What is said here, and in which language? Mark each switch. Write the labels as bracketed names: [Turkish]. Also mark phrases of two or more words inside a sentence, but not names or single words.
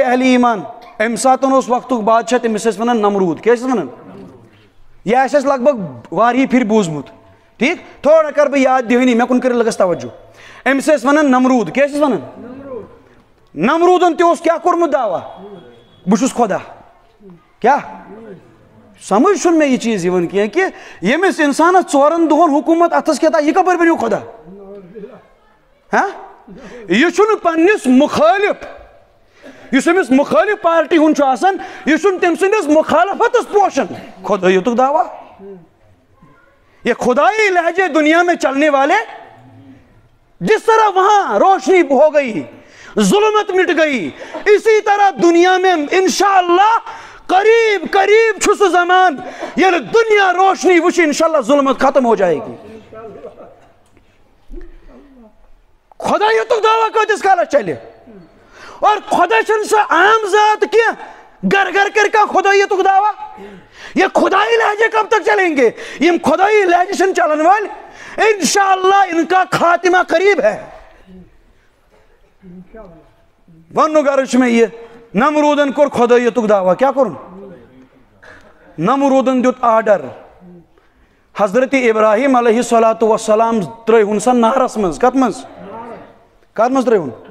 [Kashmiri] اہلِ ایٖمان امہِ ساتہٕ اوس وقتُک بادشاہ تٔمِس ٲسۍ ونان نمروٗد کیٛاہ ٲسِس ونان یہِ آسہِ اَسہِ لگ بگ واریاہہِ پھِرِ بوٗزمُت ٹھیٖک تھوڑا کرٕ بہٕ یاد دِہٲنی مےٚ کُن کٔرِو لگس توجہ أمِس ٲسۍ ونان نمروٗد کیٛاہ ٲسِس ونان نمروٗدن تہِ اوس کیٛاہ کوٚرمُت دعوا بہٕ چھُس خۄدا کیٛاہ سمجھ چھُنہٕ مےٚ یہِ چیٖز یِوان کینٛہہ کہِ ییٚمِس اِنسانس 4 دۄہن حکوٗمت اتھس کٮ۪تھ یہِ کپٲرۍ بنیو خۄدا یہِ چھُنہٕ پننِس مُخٲلِف یُس أمِس مُخٲلِف پارٹی ہُنٛد چھُ آسان یہِ چھُنہٕ تٔمۍ سٕنٛدِس مُخالفتس پوشان خۄدٲیتُک دعوا [Urdu] یہ خدائی لہجے دنیا میں چلنے والے جس طرح وہاں روشنی ہو گئی ظلمت مٹ گئی اسی طرح دنیا میں انشاءاللہ قریب قریب [Kashmiri] چھُ سُہ زمان ییٚلہِ دنیا روشنی وٕچھِ انشاءاللہ [Urdu] ظلمت ختم ہو جائے گی [Kashmiri] خۄدایتُک دعوا کۭتِس کالس چلہِ اور خۄدا چھُنہٕ سۄ عام ذات کینٛہہ گر گر کر کانٛہہ خۄدایتُک دعوا [Urdu] یہ خدائی لہجے کب تک چلیں گے [Kashmiri] یم خدائی لہجے چھنہٕ چلن وٲلۍ [Urdu] انشاءاللہ ان کا خاتمہ قریب ہے [Kashmiri] وننُک غرض چھُ مےٚ یہِ نمروٗدن کوٚر خۄدایتُک دعوا کیٛاہ کوٚرُن نمروٗدن دیُت آرڈر حضرت ابراہیم [Arabic] علیہ الصلاۃ والسلام [Kashmiri] ترٛٲوہُن سا نارس منٛز کتھ منٛز ترٛٲوہُن